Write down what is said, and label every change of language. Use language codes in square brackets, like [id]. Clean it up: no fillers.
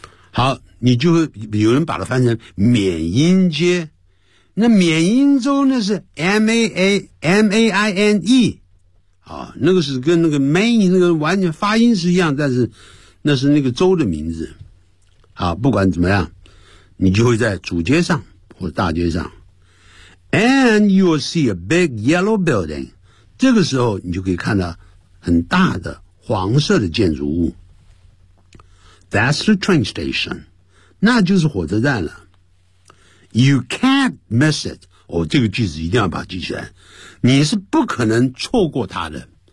[zh] 好，你就会有人把它翻成缅因街，那缅因州呢是 M-A-I-N-E， 啊，那个是跟那个 Main 那个完全发音是一样，但是那是那个州的名字。好，不管怎么样，你就会在主街上或大街上。 [en] And you will see a big yellow building. [zh] 这个时候你就可以看到很大的黄色的建筑物。 [en] That's the train station. [zh] 那就是火车站了。 [en] You can't miss it. [zh] 哦，这个句子一定要把它记起来。你是不可能错过它的。